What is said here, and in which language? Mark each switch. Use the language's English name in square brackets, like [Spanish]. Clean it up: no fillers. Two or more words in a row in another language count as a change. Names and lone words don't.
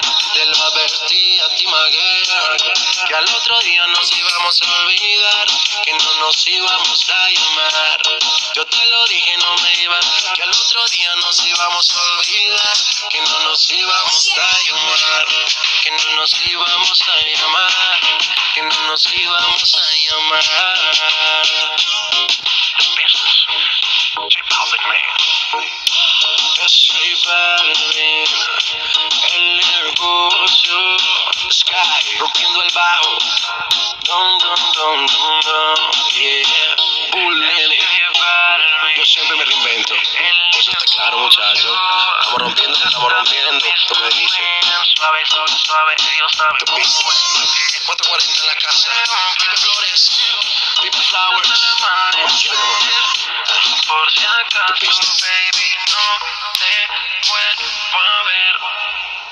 [Spanish] Te lo advertí a ti, que al otro día nos íbamos a olvidar, que no nos íbamos a llamar. Yo te lo dije, no me iba, que al otro día nos íbamos a olvidar, que no nos íbamos a llamar, que no nos íbamos a llamar, que no nos íbamos a llamar. [English] The business. J Balvin, man. [Spanish] Es J Balvin, el negocio. Sky, rompiendo el bajo. Dum, dum, dum, dum, dum. [English] Yeah, Bullini. [Spanish] Yo siempre me reinvento. Eso está claro, muchachos. Estamos rompiendo. Tú me dices. Suave, suave, Dios sabe. [English] The business. [Spanish] 440 en la casa. Pipe Flores. Pipe Flowers. Por si acaso, baby, no te vuelvo a ver.